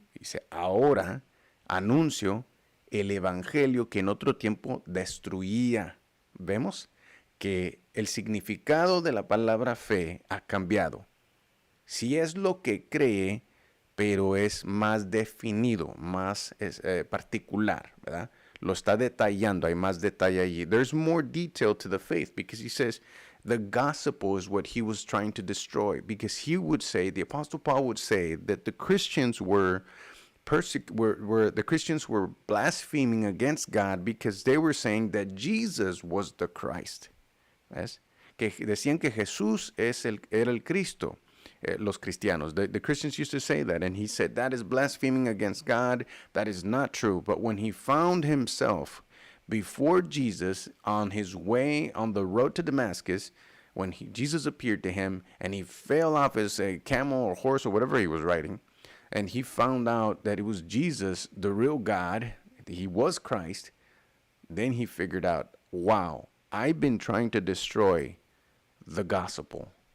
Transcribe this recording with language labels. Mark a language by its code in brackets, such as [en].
[es] Dice, ahora anuncio el Evangelio que en otro tiempo destruía. ¿Vemos? Que el significado de la palabra fe ha cambiado. Sí es lo que cree, pero es más definido, más particular, ¿verdad? Lo está detallando, hay más detalle allí. [en] There's more detail to the faith because he says the gospel is what he was trying to destroy. Because he would say, the Apostle Paul would say that the Christians were the Christians were blaspheming against God because they were saying that Jesus was the Christ. [es] ¿Ves? Que decían que Jesús era el Cristo. Los cristianos. [en] The Christians used to say that, and he said that is blaspheming against God. That is not true. But when he found himself before Jesus on his way on the road to Damascus, when Jesus appeared to him and he fell off his camel or horse or whatever he was riding, and he found out that it was Jesus, the real God, he was Christ, then he figured out, wow, I've been trying to destroy the gospel.